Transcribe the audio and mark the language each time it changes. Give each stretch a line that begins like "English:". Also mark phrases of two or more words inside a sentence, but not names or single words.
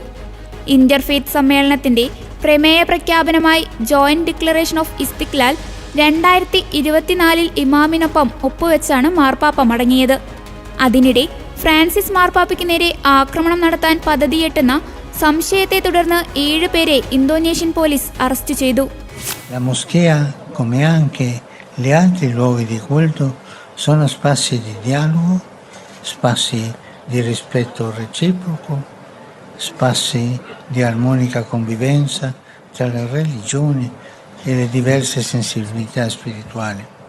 Malayalam: ഇന്റർഫെയ്ത്ത് സമ്മേളനത്തിന്റെ പ്രമേയ പ്രഖ്യാപനമായി ജോയിന്റ് ഡിക്ലറേഷൻ ഓഫ് ഇസ്തിക്ലാൽ 2024 ഇമാമിനൊപ്പം ഒപ്പുവെച്ചാണ് മാർപ്പാപ്പ മടങ്ങിയത്. അതിനിടെ ഫ്രാൻസിസ് മാർപ്പാപ്പയ്ക്ക് നേരെ ആക്രമണം നടത്താൻ പദ്ധതിയെട്ടുന്ന സംശയത്തെ തുടർന്ന് 7 പേരെ ഇന്തോനേഷ്യൻ പോലീസ് അറസ്റ്റ് ചെയ്തു.
Italian: Gli altri luoghi di culto sono spazi di dialogo, spazi di rispetto reciproco, spazi di armonica convivenza tra le religioni e le diverse sensibilità spirituali.